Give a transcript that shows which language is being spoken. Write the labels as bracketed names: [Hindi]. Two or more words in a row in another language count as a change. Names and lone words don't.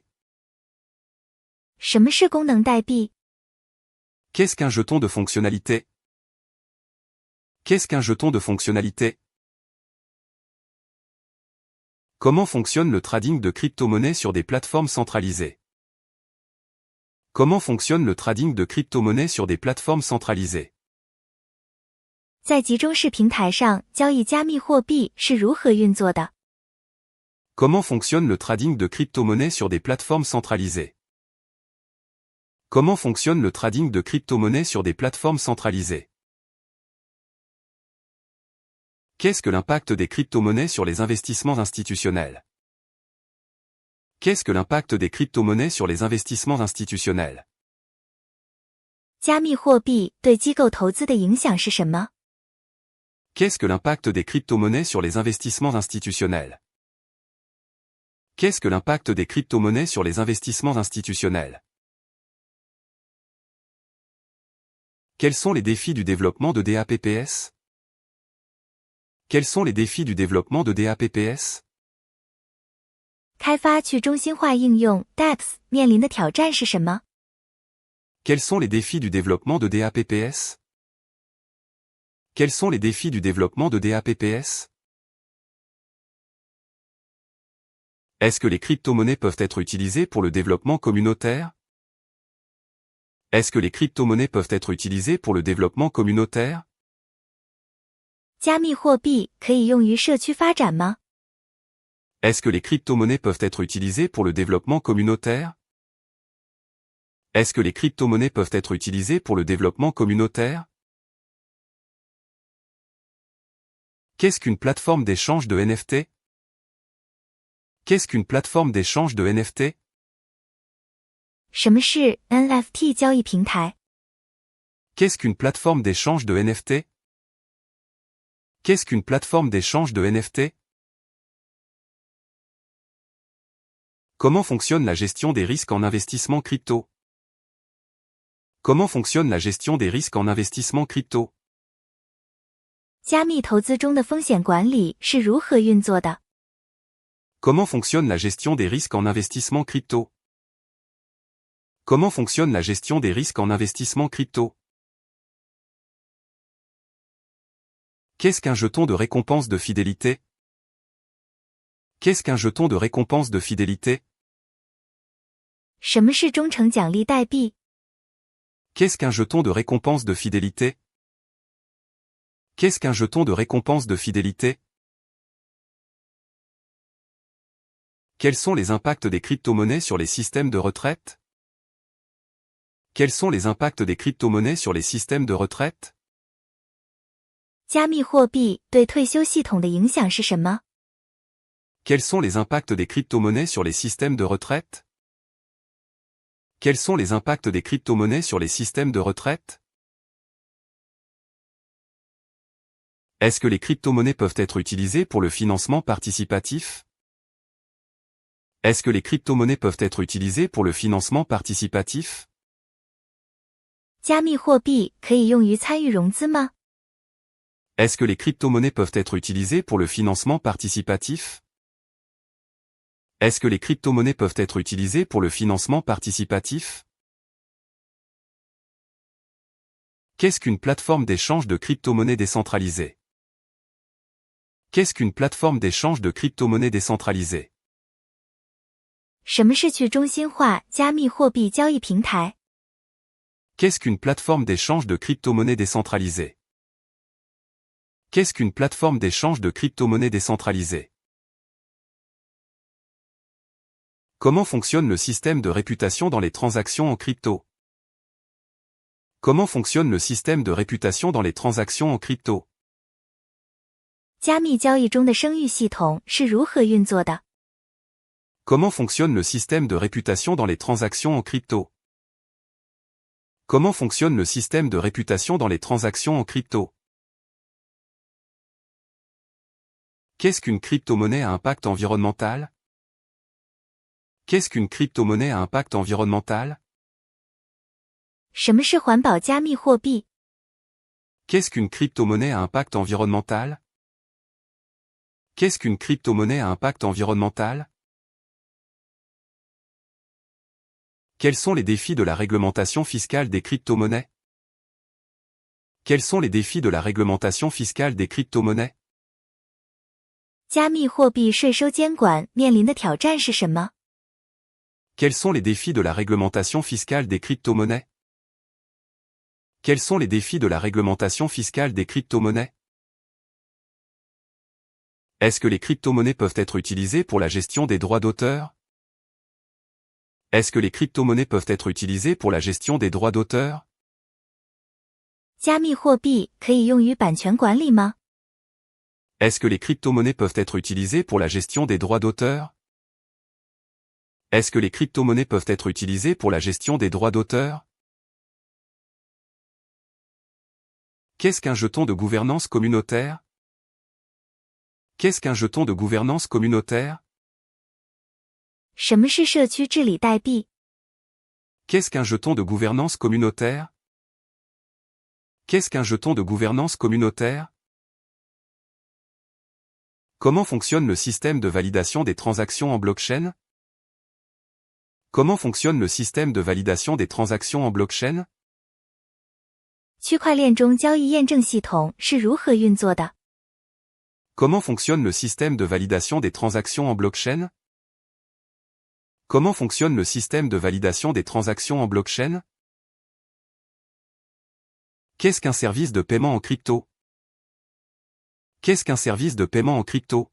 [Chinese] 什么是功能代币？ [French] Qu'est-ce qu'un jeton de fonctionnalité? Qu'est-ce qu'un jeton de fonctionnalité? Comment fonctionne le trading de crypto-monnaies sur des plateformes centralisées? Comment fonctionne le trading de crypto-monnaies sur des plateformes centralisées? [Chinese] 在集中式平台上交易加密货币是如何运作的？ [French] Comment fonctionne le trading de crypto-monnaies sur des plateformes centralisées? Comment fonctionne le trading de crypto-monnaies sur des plateformes centralisées? Qu'est-ce que l'impact des crypto-monnaies sur les investissements institutionnels? Qu'est-ce que l'impact des crypto-monnaies sur les investissements institutionnels? [Chinese] 加密货币对机构投资的影响是什么？ [French] Qu'est-ce que l'impact des crypto-monnaies sur les investissements institutionnels? Qu'est-ce que l'impact des crypto-monnaies sur les investissements institutionnels? Quels sont les défis du développement de DApps? Quels sont les défis du développement de DApps? [Chinese] 开发去中心化应用 DApps 面临的挑战是什么？ [French] Quels sont les défis du développement de DApps? Quels sont les défis du développement de DApps? Est-ce que les crypto-monnaies peuvent être utilisées pour le développement communautaire? Est-ce que les crypto-monnaies peuvent être utilisées pour le développement communautaire? [Chinese] 加密货币可以用于社区发展吗？ [French] Est-ce que les crypto-monnaies peuvent être utilisées pour le développement communautaire? Est-ce que les crypto-monnaies peuvent être utilisées pour le développement communautaire? Qu'est-ce qu'une plateforme d'échange de NFT? Qu'est-ce qu'une plateforme d'échange de NFT? [Chinese] 什么是 NFT 交易平台？ [French] Qu'est-ce qu'une plateforme d'échange de NFT? Qu'est-ce qu'une plateforme d'échange de NFT? Comment fonctionne la gestion des risques en investissement crypto? Comment fonctionne la gestion des risques en investissement crypto? [Chinese] 加密投资中的风险管理是如何运作的？ [French] Comment fonctionne la gestion des risques en investissement crypto? Comment fonctionne la gestion des risques en investissement crypto? Qu'est-ce qu'un jeton de récompense de fidélité? Qu'est-ce qu'un jeton de récompense de fidélité? [Chinese] 什么是忠诚奖励代币？ [French] Qu'est-ce qu'un jeton de récompense de fidélité? Qu'est-ce qu'un jeton de récompense de fidélité? Quels sont les impacts des crypto-monnaies sur les systèmes de retraite? Quels sont les impacts des crypto-monnaies sur les systèmes de retraite? [Chinese] 加密货币对退休系统的影响是什么？ [French] Quels sont les impacts des crypto-monnaies sur les systèmes de retraite? Quels sont les impacts des crypto-monnaies sur les systèmes de retraite? Est-ce que les crypto-monnaies peuvent être utilisées pour le financement participatif? Est-ce que les crypto-monnaies peuvent être utilisées pour le financement participatif? [Chinese] 加密货币可以用于参与融资吗？ [French] Est-ce que les crypto-monnaies peuvent être utilisées pour le financement participatif? Est-ce que les crypto-monnaies peuvent être utilisées pour le financement participatif? Qu'est-ce qu'une plateforme d'échange de crypto-monnaies décentralisée? Qu'est-ce qu'une plateforme d'échange de crypto-monnaies décentralisée? [Chinese] 什么是去中心化加密货币交易平台？ [French] Qu'est-ce qu'une plateforme d'échange de crypto-monnaies décentralisée? Qu'est-ce qu'une plateforme d'échange de crypto-monnaies décentralisée? Comment fonctionne le système de réputation dans les transactions en crypto? Comment fonctionne le système de réputation dans les transactions en crypto? [Chinese] 加密交易中的声誉系统是如何运作的？ [French] Comment fonctionne le système de réputation dans les transactions en crypto? Comment fonctionne le système de réputation dans les transactions en crypto? Qu'est-ce qu'une crypto-monnaie à impact environnemental? Qu'est-ce qu'une crypto-monnaie à impact environnemental? [Chinese] 什么是环保加密货币？ [French] Qu'est-ce qu'une crypto-monnaie à impact environnemental? Qu'est-ce qu'une crypto-monnaie à impact environnemental? Quels sont les défis de la réglementation fiscale des crypto-monnaies? Quels sont les défis de la réglementation fiscale des crypto-monnaies? [Chinese] 加密货币税收监管面临的挑战是什么？ [French] Quels sont les défis de la réglementation fiscale des crypto-monnaies? Quels sont les défis de la réglementation fiscale des crypto-monnaies? Est-ce que les crypto-monnaies peuvent être utilisées pour la gestion des droits d'auteur? Est-ce que les crypto-monnaies peuvent être utilisées pour la gestion des droits d'auteur? [Chinese] 加密货币可以用于版权管理吗？ [French] Est-ce que les crypto-monnaies peuvent être utilisées pour la gestion des droits d'auteur? Est-ce que les crypto-monnaies peuvent être utilisées pour la gestion des droits d'auteur? Qu'est-ce qu'un jeton de gouvernance communautaire? Qu'est-ce qu'un jeton de gouvernance communautaire? [Chinese] 什么是社区治理代币？ [French] Qu'est-ce qu'un jeton de gouvernance communautaire? Qu'est-ce qu'un jeton de gouvernance communautaire? Comment fonctionne le système de validation des transactions en blockchain? Comment fonctionne le système de validation des transactions en blockchain? [Chinese] 区块链中交易验证系统是如何运作的？ [French] Comment fonctionne le système de validation des transactions en blockchain? Comment fonctionne le système de validation des transactions en blockchain? Qu'est-ce qu'un service de paiement en crypto? Qu'est-ce qu'un service de paiement en crypto?